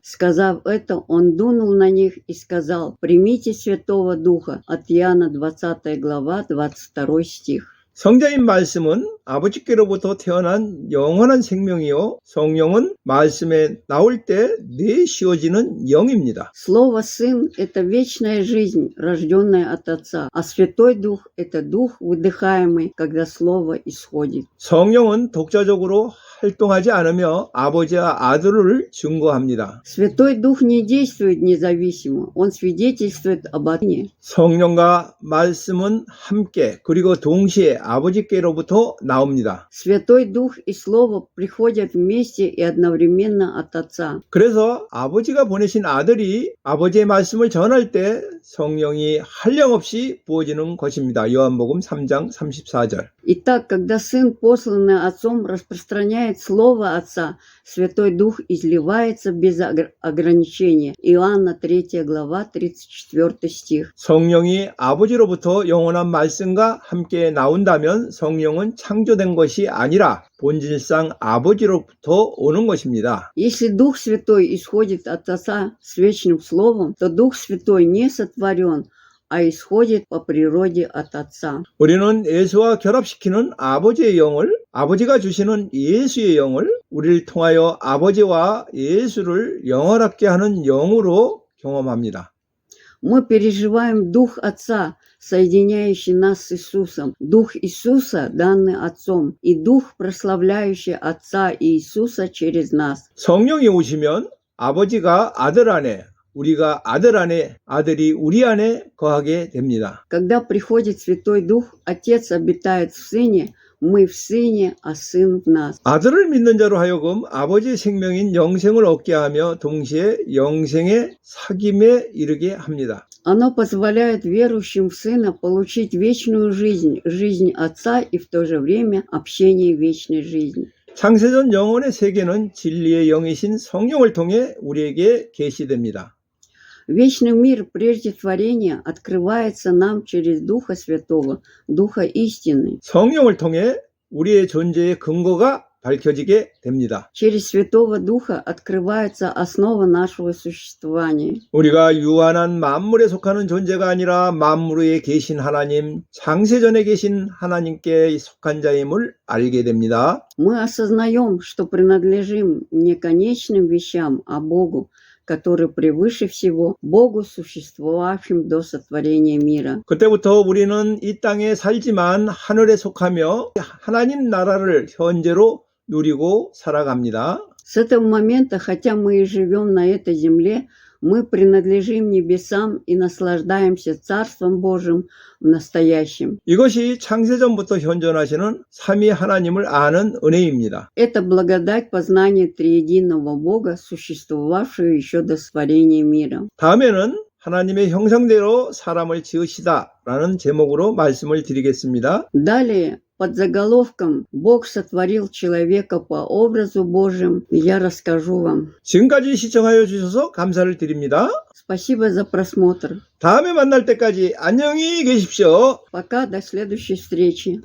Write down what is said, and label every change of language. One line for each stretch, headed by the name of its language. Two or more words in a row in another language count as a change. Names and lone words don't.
Russian: Сказав это, Он дунул на них и сказал: «Примите Святого Духа». От Иоанна 20 глава 22 стих.
Korean: 성자인 말씀은 아버지께로부터 태어난 영원한 생명이요 성령은 말씀에 나올 때 내쉬어지는 영입니다.
Russian: Слово «Сын» — это вечная жизнь, рожденная от Отца, а Святой Дух — это Дух, выдыхаемый, когда Слово исходит.
Korean: 성령은 독자적으로 활동하지 않으며 아버지와 아들을 증거합니다.
Russian: Святой Дух не действует независимо, Он свидетельствует об Отце.
Korean: 성령과 말씀은 함께 그리고 동시에 아버지께로부터 나옵니다.
Russian: Святой Дух и Слово приходят вместе и одновременно от Отца.
Korean: 그래서 아버지가 보내신 아들이 아버지의 말씀을 전할 때 성령이 한량없이 부어지는 것입니다. 요한복음 3장 34절.
Russian: Итак, когда Сын, посланный Отцом, распространяет Слово Отца, Святой Дух изливается без ограничения. Иоанна 3 глава 34 стих.
Korean: 성령이 아버지로부터 영원한 말씀과 함께 나온다면 성령은 창조된 것이 아니라 본질상 아버지로부터 오는 것입니다.
Russian: Если Дух Святой исходит от Отца с вечным Словом, то Дух Святой не сотворен, а исходит по природе от Отца.
Korean: 우리는 예수와 결합시키는 아버지의 영을, 아버지가 주시는 예수의 영을 우리를 통하여 아버지와 예수를 영원하게 하는 영으로 경험합니다.
Russian: Мы переживаем Дух Отца, соединяющий нас с Иисусом, Дух Иисуса, данный Отцом, и Дух, прославляющий Отца и Иисуса через нас.
Korean: 성령이 오시면 아버지가 아들 안에, 우리가 아들 안에, 아들이 우리 안에 거하게 됩니다.
Russian: Когда приходит Святой Дух, Отец обитает в Сыне, мы в Сыне, а Сын в нас.
Korean: 아들을 믿는 자로 하여금 아버지의 생명인 영생을 얻게 하며 동시에 영생의 사귐에 이르게 합니다.
Russian: Оно позволяет верующим в Сына получить вечную жизнь, жизнь Отца и в то же время общение вечной жизни.
Korean: 창세전 영혼의 세계는 진리의 영이신 성령을 통해 우리에게 계시됩니다.
Russian: Вечный мир прежде творения открывается нам через Духа Святого, Духа истины.
Korean: 성령을 통해 우리의 존재의 근거가 밝혀지게 됩니다.
Russian: Через Святого Духа открывается основа нашего существования.
Korean: 우리가 유한한 만물에 속하는 존재가 아니라 만물 위에 계신 하나님, 창세전에 계신 하나님께 속한 자임을 알게 됩니다.
Russian: Мы осознаем, что принадлежим не конечным вещам, а Богу, который превыше всего, Богу, существовавшим до сотворения мира.
Korean: 그때부터 우리는 이 땅에 살지만 하늘에 속하며 하나님 나라를 현재로 누리고 살아갑니다.
Russian: С этого момента, хотя мы и живем на этой земле, мы принадлежим небесам и наслаждаемся Царством Божьим в настоящем.
Korean: 이것이 창세전부터 현존하시는 삼위 하나님을 아는 은혜입니다.
Russian: Это благодать познания триединого Бога, существовавшего еще до сотворения мира.
Korean: 다음에는 하나님의 형상대로 사람을 지으시다 라는 제목으로 말씀을 드리겠습니다.
Russian: Далее под заголовком «Бог сотворил человека по образу Божьему», я расскажу вам.
Korean: 지금까지 시청하여 주셔서 감사를 드립니다.
Russian: Спасибо за просмотр.
Korean: 다음에 만날 때까지 안녕히 계십시오.
Russian: Пока, до следующей встречи.